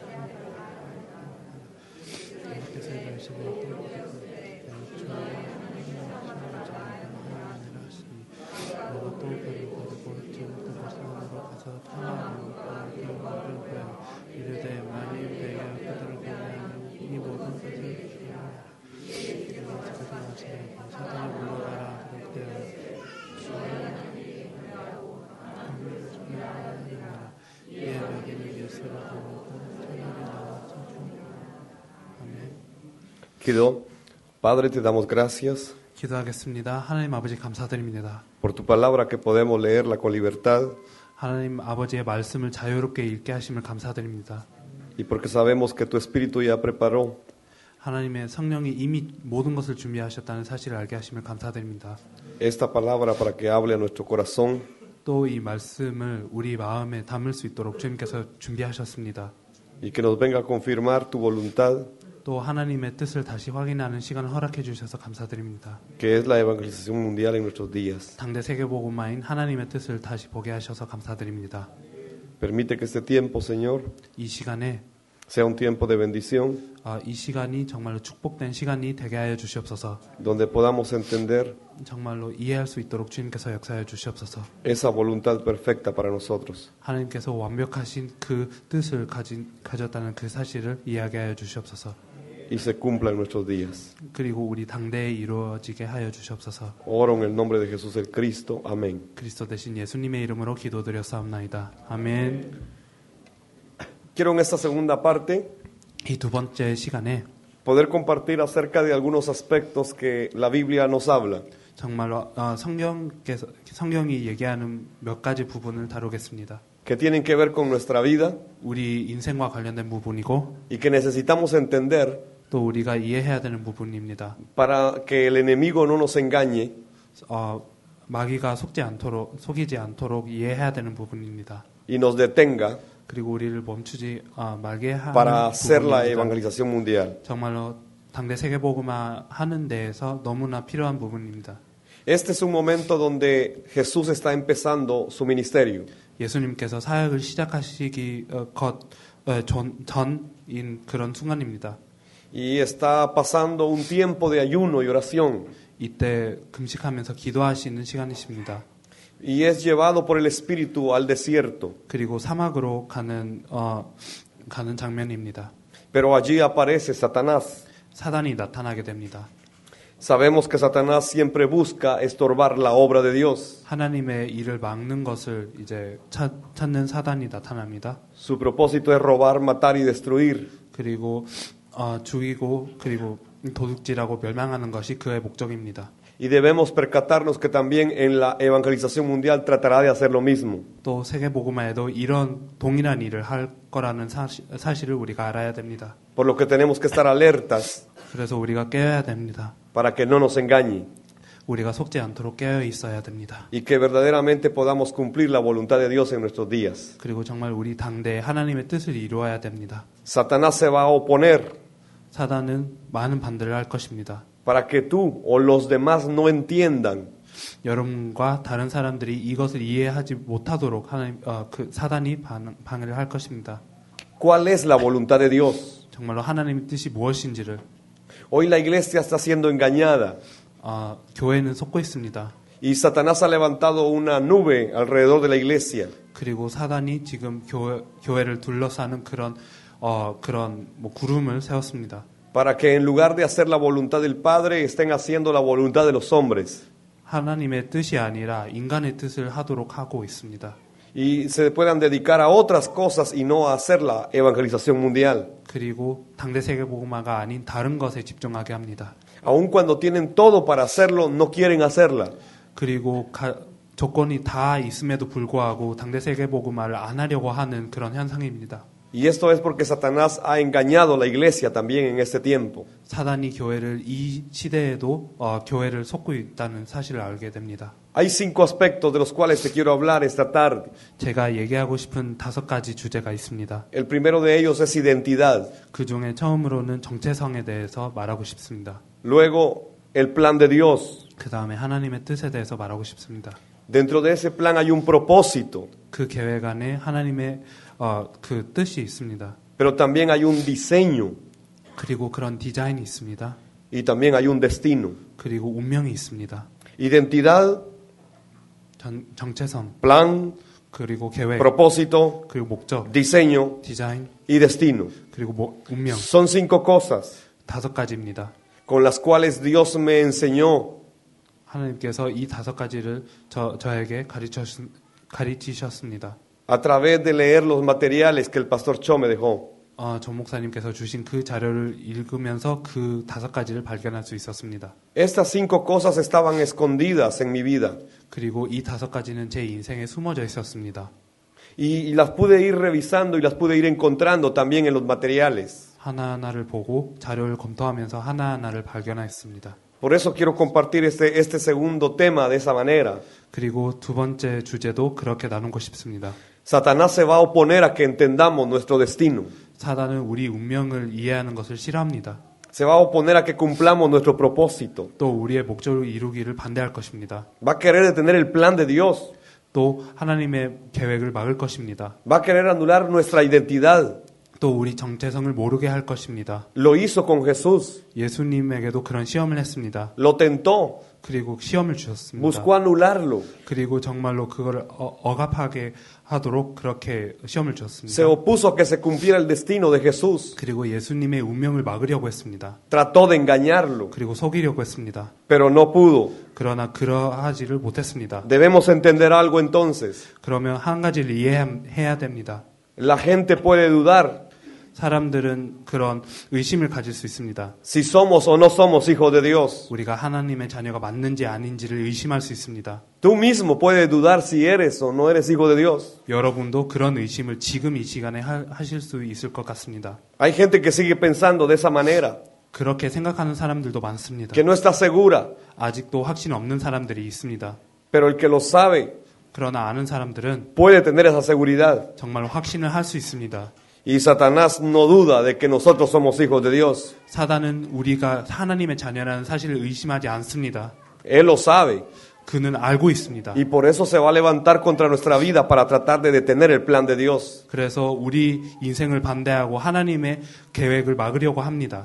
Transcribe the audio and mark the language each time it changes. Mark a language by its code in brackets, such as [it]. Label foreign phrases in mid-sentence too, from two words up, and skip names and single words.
[ko] 예수께서 이르시되 이르되 만일 내가 그들을 보내면 이 모든 것을 사단을 물러가라 그때 이에 너희는 예수를 보고 천국에 나와서 아멘. [es] Quedó. Padre, te damos gracias [ko] 기도하겠습니다. 하나님 아버지 감사드립니다. [es] por tu palabra que podemos leerla con libertad [ko] 하나님 아버지의 말씀을 자유롭게 읽게 하심을 감사드립니다. [es] y porque sabemos que tu Espíritu ya preparó [ko] 하나님의 성령이 이미 모든 것을 준비하셨다는 사실을 알게 하심을 감사드립니다. [es] esta palabra para que hable a nuestro corazón [ko] 또 이 말씀을 우리 마음에 담을 수 있도록 주님께서 준비하셨습니다. [es] y que nos venga a confirmar tu voluntad, [ko] 또 하나님의 뜻을 다시 확인하는 시간을 허락해 주셔서 감사드립니다. [es] que es la evangelización mundial en nuestros días. [ko] 당대 세계복음화인 하나님의 뜻을 다시 보게 하셔서 감사드립니다. [es] Permite que este tiempo, Señor, [ko] 이 시간에 [es] sea un tiempo de bendición, [ko] 이 시간이 정말로 축복된 시간이 되게 하여 주시옵소서. [es] donde podamos entender [ko] 정말로 이해할 수 있도록 주님께서 역사하여 주시옵소서. [es] esa voluntad perfecta para nosotros. [ko] 하나님께서 완벽하신 그 뜻을 가졌다는 그 사실을 이해하게 하여 주시옵소서. [es] Y se cumpla en nuestros días. [ko] 그리고 우리 당대에 이루어지게 하여 주시옵소서. [es] Oro en el nombre de Jesús el Cristo. Amén. [ko] 그리스도 대신 예수님의 이름으로 기도드렸사옵나이다. 아멘. [es] Quiero en esta segunda parte [ko] 이 두 번째 시간에 [es] poder compartir acerca de algunos aspectos que la Biblia nos habla. [ko] 정말로 성경이 얘기하는 몇 가지 부분을 다루겠습니다. [es] Que tienen que ver con nuestra vida [ko] 우리 인생과 관련된 부분이고 [es] y que necesitamos entender [ko] 또 우리가 이해해야 되는 부분입니다. [es] para que el enemigo no nos engañe [ko] 마귀가 속이지 않도록 이해해야 되는 부분입니다. [es] y nos detenga [ko] 그리고 우리를 멈추지 말게 하는 [es] para hacer la [ko] 부분입니다. [es] evangelización mundial. [ko] 정말로 당대 세계복음화 하는 데에서 너무나 필요한 부분입니다. [es] Este es un momento donde Jesús está empezando su ministerio. [ko] 예수님께서 사역을 시작하시기 전인 그런 순간입니다. [es] Y está pasando un tiempo de ayuno y oración. [ko] 이때 금식하면서 기도하시는 시간이십니다. [es] Y es llevado por el Espíritu al desierto. [ko] 그리고 사막으로 가는 장면입니다. [es] Pero allí aparece Satanás. [ko] 사단이 나타나게 됩니다. [es] Sabemos que Satanás siempre busca estorbar la obra de Dios. [ko] 하나님의 일을 막는 것을 이제 찾는 사단이 나타납니다. [es] Su propósito es robar, matar y destruir. [ko] 그리고 죽이고 그리고 도둑질하고 멸망하는 것이 그의 목적입니다. [es] Y debemos percatarnos que también en la evangelización mundial tratará de hacer lo mismo. [ko] 또 세계복음화에도 이런 동일한 일을 할 거라는 사실을 우리가 알아야 됩니다. [es] Por lo que tenemos que estar alertas [ko] 그래서 우리가 깨어야 됩니다. [es] para que no nos engañe [ko] 우리가 속지 않도록 깨어 있어야 됩니다. [es] y que verdaderamente podamos cumplir la voluntad de Dios en nuestros días. [ko] 그리고 정말 우리 당대에 하나님의 뜻을 이루어야 됩니다. [es] Satanás se va a oponer [ko] 사단은 많은 반대를 할 것입니다. [es] para que tú o los demás no entiendan [ko] 여러분과 다른 사람들이 이것을 이해하지 못하도록 사단이 방해를 할 것입니다. [es] cuál es la voluntad de Dios. [ko] 정말로 하나님의 뜻이 무엇인지를. [es] Hoy la iglesia está siendo engañada [ko] 교회는 속고 있습니다. [es] y Satanás ha levantado una nube alrededor de la iglesia. [ko] 그리고 사단이 지금 교회를 둘러싸는 그런 구름을 세웠습니다. [es] Para que en lugar de hacer la voluntad del Padre estén haciendo la voluntad de los hombres. [ko] 하나님의 뜻이 아니라 인간의 뜻을 하도록 하고 있습니다. [es] Y se puedan dedicar a otras cosas y no a hacer la evangelización mundial. [ko] 그리고 당대 세계복음화가 아닌 다른 것에 집중하게 합니다. [es] Aun cuando tienen todo para hacerlo, no quieren hacerla. [ko] 그리고 조건이 다 있음에도 불구하고 당대 세계복음화를 안 하려고 하는 그런 현상입니다. [es] Y esto es porque Satanás ha engañado a la iglesia también en este tiempo. [ko] 사단이 교회를 이 시대에도 교회를 속고 있다는 사실을 알게 됩니다. [es] Hay 5 aspectos de los cuales te quiero hablar esta tarde. [ko] 제가 얘기하고 싶은 5가지 주제가 있습니다. [es] El primero de ellos es identidad. [ko] 그 중에 처음으로는 정체성에 대해서 말하고 싶습니다. [es] Luego, el plan de Dios. [ko] 그 다음에 하나님의 뜻에 대해서 말하고 싶습니다. [es] Dentro de ese plan hay un propósito. [ko] 그 계획 안에 하나님의 그 뜻이 있습니다. [es] Pero también hay un diseño. [ko] 그리고 그런 디자인이 있습니다. [es] Y también hay un destino. [ko] 그리고 운명이 있습니다. [es] Identidad, [ko] 정체성, [es] plan, [ko] 그리고 계획, [es] propósito, [ko] 그리고 목적, [es] diseño [ko] 디자인, [es] y destino. [ko] 그리고 운명. [es] Son 5 cosas [ko] 5가지입니다. [es] con las cuales Dios me enseñó [ko] 하나님께서 이 5가지를 저에게 가르치셨습니다. [es] a través de leer los materiales que el pastor Cho me dejó. [ko] 전 목사님께서 주신 그 자료를 읽으면서 그 5가지를 발견할 수 있었습니다. [es] Estas 5 cosas estaban escondidas en mi vida [ko] 그리고 이 5가지는 제 인생에 숨어져 있었습니다. [es] y las pude ir revisando y las pude ir encontrando también en los materiales. [ko] 하나하나를 보고 자료를 검토하면서 하나하나를 발견했습니다. [es] Por eso quiero compartir este segundo tema de esa manera. [ko] 그리고 두 번째 주제도 그렇게 나누고 싶습니다. [es] Satanás se va a oponer a que entendamos nuestro destino. [ko] 사단은 우리 운명을 이해하는 것을 싫어합니다. [es] Se va a oponer a que cumplamos nuestro propósito. [ko] 또 우리의 목적을 이루기를 반대할 것입니다. [es] Va a querer detener el plan de Dios. [ko] 또 하나님의 계획을 막을 것입니다. [es] Va a querer anular nuestra identidad. [ko] 또 우리 정체성을 모르게 할 것입니다. [es] Lo hizo con Jesús. [ko] 예수님에게도 그런 시험을 했습니다. [es] Lo tentó. [ko] 그리고 시험을 주셨습니다. [es] Buscó anularlo. [ko] 그리고 정말로 그걸 억압하게 하도록 그렇게 시험을 [es] Se [ko] 주셨습니다. [es] opuso a que se cumpliera el destino de Jesús. [ko] 그리고 예수님의 운명을 막으려고 했습니다. [es] Trató de engañarlo, [ko] 그리고 속이려고 했습니다. [es] pero no pudo. [ko] 그러나 그러하지를 못했습니다. [es] Debemos entender algo entonces. [ko] 그러면 한 가지를 이해해야 됩니다. [es] La gente puede dudar [ko] 사람들은 그런 의심을 가질 수 있습니다. [es] si somos o no somos hijos de Dios. [ko] 우리가 하나님의 자녀가 맞는지 아닌지를 의심할 수 있습니다. [es] Tú mismo puedes dudar si eres o no eres hijo de Dios. [ko] 여러분도 그런 의심을 지금 이 시간에 하실 수 있을 것 같습니다. [es] Hay gente que sigue pensando de esa manera, [ko] 그렇게 생각하는 사람들도 많습니다. [es] que no está segura, [ko] 아직도 확신 없는 사람들이 있습니다. [es] pero el que lo sabe [ko] 그러나 아는 사람들은 [es] puede tener esa seguridad. [ko] 정말 확신을 할 수 있습니다. [es] Y Satanás no duda de que nosotros somos hijos de Dios. [ko] 사단은 우리가 하나님의 자녀라는 사실을 의심하지 않습니다. [es] Él lo sabe. [ko] 그는 알고 있습니다. [es] Y por eso se va a levantar contra nuestra vida para tratar de detener el plan de Dios. [ko] 그래서 우리 인생을 반대하고 하나님의 계획을 막으려고 합니다.